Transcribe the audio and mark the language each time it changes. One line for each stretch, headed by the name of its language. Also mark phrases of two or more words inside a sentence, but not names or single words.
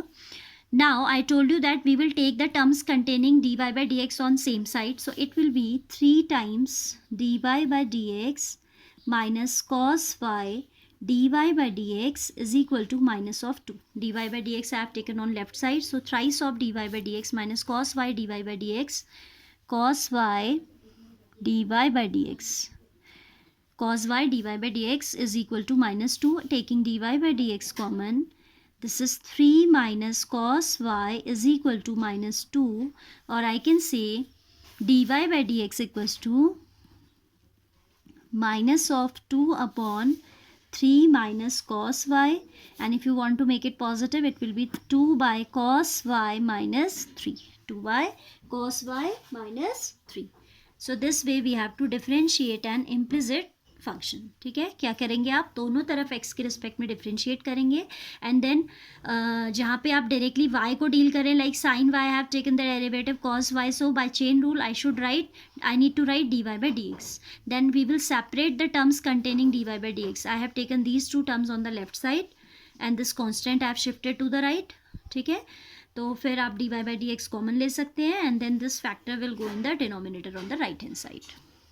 English: Now I told you that we will take the terms containing dy by dx on same side. So it will be 3 times dy by dx minus cos y dy by dx is equal to minus of 2. dy by dx I have taken on left side. So thrice of dy by dx minus cos y dy by dx. Cos y dy by dx. Cos y dy by dx is equal to minus 2. Taking dy by dx common, this is 3 minus cos y is equal to minus 2, or I can say dy by dx equals to minus of 2 upon 3 minus cos y, and if you want to make it positive it will be 2 by cos y minus 3. 2 by cos y minus 3. So this way we have to differentiate an implicit फंक्शन.
Hindi: ठीक है, क्या करेंगे आप, दोनों तरफ x के रिस्पेक्ट में डिफ्रेंशिएट करेंगे,
English: and then
Hindi: जहाँ पे आप डायरेक्टली y को डील करें,
English: like sine y have taken the derivative cos y, so by chain rule I need to write dy by dx. Then we will separate the terms containing dy by dx. I have taken these two terms on the left side and this constant I have shifted to the right.
Hindi: ठीक है, तो फिर आप dy by dx कॉमन ले सकते हैं,
English: and then this factor will go in the denominator on the right hand side.